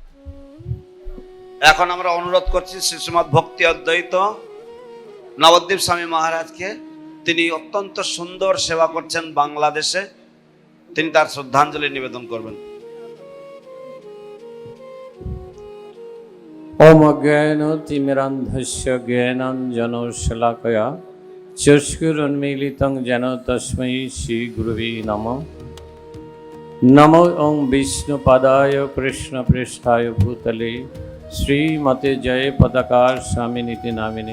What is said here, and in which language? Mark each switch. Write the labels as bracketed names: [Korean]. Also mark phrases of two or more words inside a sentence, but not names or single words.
[Bangla] এখন আমরা অনুরোধ করছি শ্রী শ্রীমৎ ভক্তি অদ্বৈত নবদ্বীপ স্বামী মহারাজকে। তিনি অত্যন্ত সুন্দর সেবা করছেন বাংলাদেশে, তিনি তার শ্রদ্ধাঞ্জলি নিবেদন করবেন। [Sanskrit] ओम अज्ञानतिमिरान्धस्य ज्ञानाञ्जनशलाकया चक्षुरुन्मीलितं येन तस्मै श्रीगुरुवे नमः। नमो ओं विष्णुपादाय कृष्णप्रेष्ठाय भूतले श्रीमते जय पताकार स्वामिनीति नामिने।